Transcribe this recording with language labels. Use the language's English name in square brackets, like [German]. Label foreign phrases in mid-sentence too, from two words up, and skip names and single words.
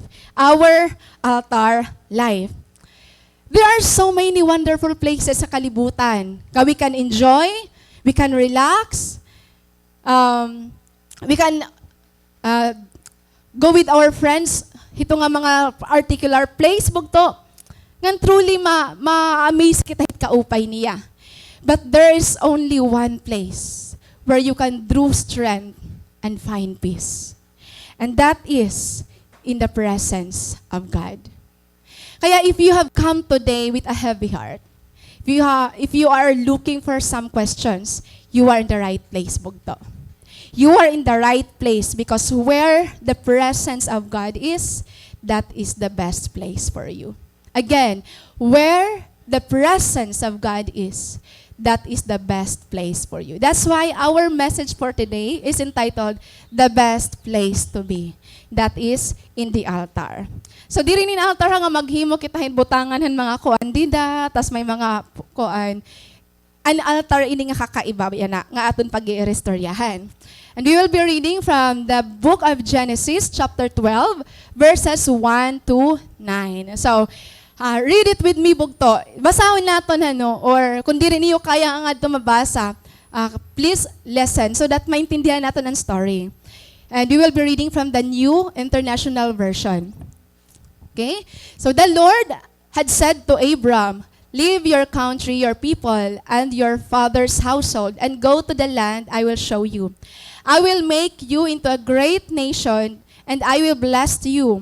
[English] Our altar life. There are so many wonderful places [Waray] sa kalibutan. [English] We can enjoy, we can relax, we can go with our friends. [Waray] Ito nga mga [English] particular place, [Waray] bugto. Ngan truly ma-amaze kita kaupay niya. [English] But there is only one place where you can draw strength and find peace. And that is in the presence of God. Kaya if you have come today with a heavy heart, if you are looking for some questions, you are in the right place, bugto. You are in the right place because where the presence of God is, that is the best place for you. Again, where the presence of God is, that is the best place for you. That's why our message for today is entitled, The Best Place to Be. That is in the altar. So, [Waray] di rin in altar nga maghimo kita butangan ng mga kuan dida, tas may mga kuan. An altar ini nga kakaiba yan nga aton pag-i-restoryahan. [English] And we will be reading from the book of Genesis, chapter 12, verses 1 to 9. So, read it with me, [Waray] bugto. Basahon naton or kung di rin niyo kaya ang adto mabasa, [English] please listen so that [Filipino] maintindihan natin ang [English] story. And we will be reading from the New International Version. Okay? So the Lord had said to Abram, "Leave your country, your people, and your father's household, and go to the land I will show you. I will make you into a great nation, and I will bless you.